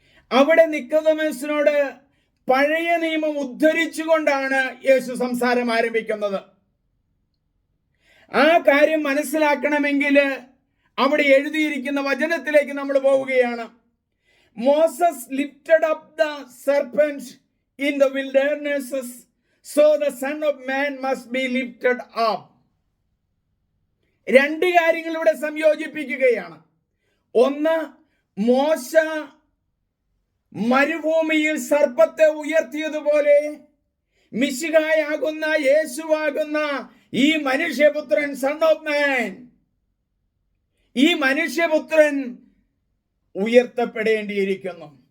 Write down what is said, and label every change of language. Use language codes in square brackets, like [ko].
[ml] അവിടെ നിക്കോദേമുസിനോട് പഴയ നിയമം ഉദ്ധരിച്ചുകൊണ്ടാണ് യേശു സംസാരം ആരംഭിക്കുന്നത്. ആ കാര്യം മനസ്സിലാക്കണമെങ്കിൽ അവിടെ എഴുതിയിരിക്കുന്ന വചനത്തിലേക്ക് നമ്മൾ പോവുകയാണ്. [en] Moses lifted up the serpent in the wilderness, so the Son of Man must be lifted up. [ml] രണ്ട് കാര്യങ്ങൾ ഇവിടെ സംയോജിപ്പിക്കുകയാണ്. ഒന്ന്, മോശ മരുഭൂമിയിൽ സർപ്പത്തെ ഉയർത്തിയതുപോലെ മിശിഹായാകുന്ന യേശുവാകുന്ന ഈ മനുഷ്യപുത്രൻ, സൺ ഓഫ് മാൻ, ഈ മനുഷ്യപുത്രൻ ഉയർത്തപ്പെടേണ്ടിയിരിക്കുന്നു.